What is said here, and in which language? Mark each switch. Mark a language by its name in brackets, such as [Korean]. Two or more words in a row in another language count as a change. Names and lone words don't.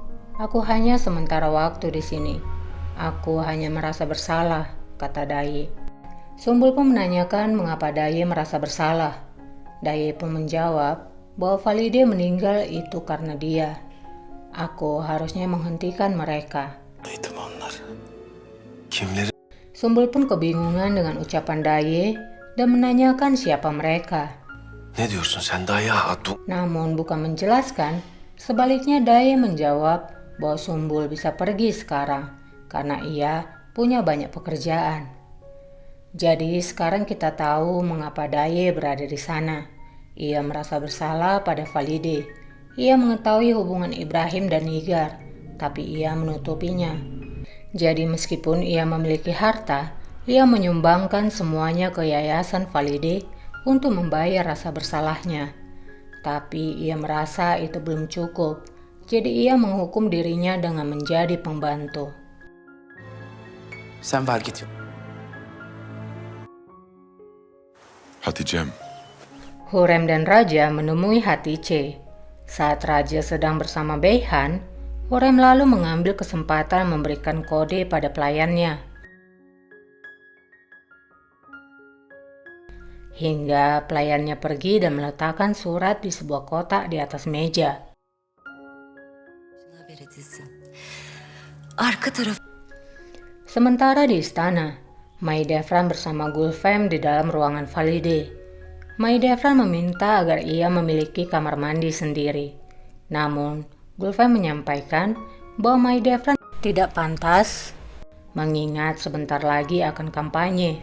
[Indonesian] Aku hanya sementara waktu di sini. Aku hanya merasa bersalah, kata Daye. Sumbul pun menanyakan mengapa Daye merasa bersalah. Daye pun menjawab bahwa Valide meninggal itu karena dia. Aku harusnya menghentikan mereka. [Turkish] Neydi onlar? Kimleri? [Indonesian] Sumbul pun kebingungan dengan ucapan Daye dan menanyakan siapa mereka. [Turkish] Ne diyorsun sen Daye Hatun? [Indonesian] Namun bukan menjelaskan, sebaliknya Daye menjawab bahwa Sumbul bisa pergi sekarang karena ia punya banyak pekerjaan. Jadi sekarang kita tahu mengapa Daye berada di sana. Ia merasa bersalah pada Valide. Ia mengetahui hubungan Ibrahim dan Nigar, tapi ia menutupinya. Jadi meskipun ia memiliki harta, ia menyumbangkan semuanya ke yayasan Valide untuk membayar rasa bersalahnya. Tapi ia merasa itu belum cukup, jadi ia menghukum dirinya dengan menjadi pembantu. [Turkish] Sen var git. Hatice'm. [Indonesian] Hurrem dan Raja menemui Hatice. Saat Raja sedang bersama Beyhan, Hurrem lalu mengambil kesempatan memberikan kode pada pelayannya. Hingga pelayannya pergi dan meletakkan surat di sebuah kotak di atas meja. [Turkish] Haber edilsin. Arka taraf. [Indonesian] Sementara di istana, Mahidevran bersama Gulfem di dalam ruangan Valide. Mahidevran meminta agar ia memiliki kamar mandi sendiri. Namun, Gulfem menyampaikan bahwa Mahidevran tidak pantas mengingat sebentar lagi akan kampanye.